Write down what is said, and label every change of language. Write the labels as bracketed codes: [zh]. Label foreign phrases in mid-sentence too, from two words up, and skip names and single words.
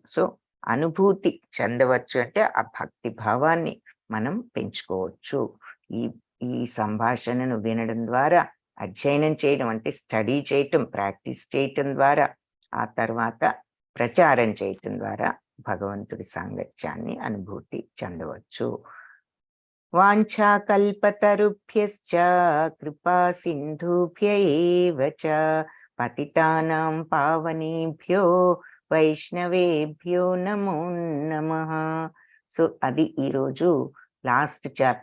[te] సో అనుభూతి చెందవచ్చు అంటే ఆ భక్తి భావాన్ని మనం పెంచుకోవచ్చు. ఈ సంభాషణను వినడం ద్వారా, అధ్యయనం చేయడం అంటే స్టడీ చేయటం, ప్రాక్టీస్ చేయటం ద్వారా, ఆ తర్వాత ప్రచారం చేయటం ద్వారా భగవంతుడి సాంగత్యాన్ని అనుభూతి చెందవచ్చు. [sa] वाञ्छा कल्पतरुभ्यश्च कृपा सिन्धुभ्य एव च पतितानां पावनेभ्यो वैष्णवेभ्यो नमो नमः. [te] సో అది ఈరోజు [en] last chapter.